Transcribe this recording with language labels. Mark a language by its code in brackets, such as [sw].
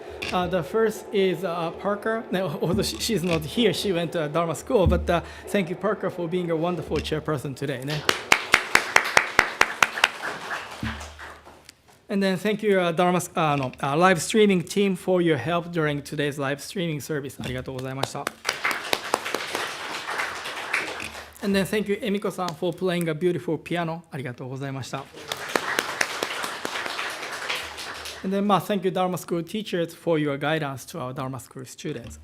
[en] The first is Parker. Although she's not here, she went to Dharma school, but thank you, Parker, for being a wonderful chairperson today. And then thank you, Dharma live streaming team, for your help during today's live streaming service. [ja] ありがとうございました。 [en] And then thank you, Emiko-san, for playing a beautiful piano. [ja] ありがとうございました。 [en] And then thank you, Dharma School teachers, for your guidance to our Dharma School students.